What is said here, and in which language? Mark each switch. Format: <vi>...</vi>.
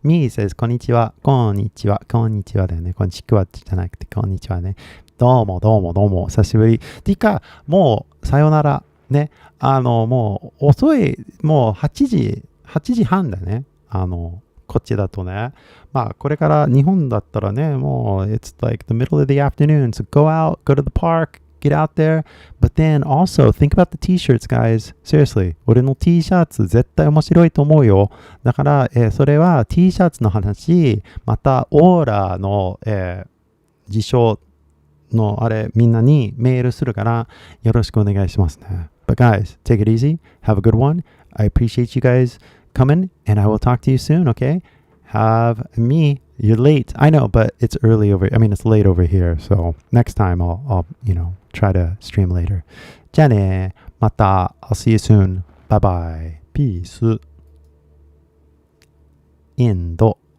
<ja>ミー says こんにちは、こんにちは、こんにちはだよね。こんにちはじゃなくて、こんにちはね。どうも、久しぶり。っていうか、もう、さよなら。ね。もう、遅い、もう8時半だね。こっちだとね。まあ、これから日本だったらね、もう、</ja> <en>it's like the middle of the afternoon. So go out, go to the park, get out there. But then also, think about the t-shirts, guys. Seriously.</en> <ja>俺の T シャツ絶対面白いと思うよ。だから、それは T シャツの話、また、オーラの、事象のあれ、みんなにメールするから、よろしくお願いしますね。</ja> <en>But guys, take it easy. Have a good one. I appreciate you guys coming, and I will talk to you soon, okay? Have me. You're late. I know, but it's it's late over here. So next time I'll try to stream later.</en> <ja>じゃあね。また。</ja> <en>I'll see you soon. Bye bye. Peace. インド。</en>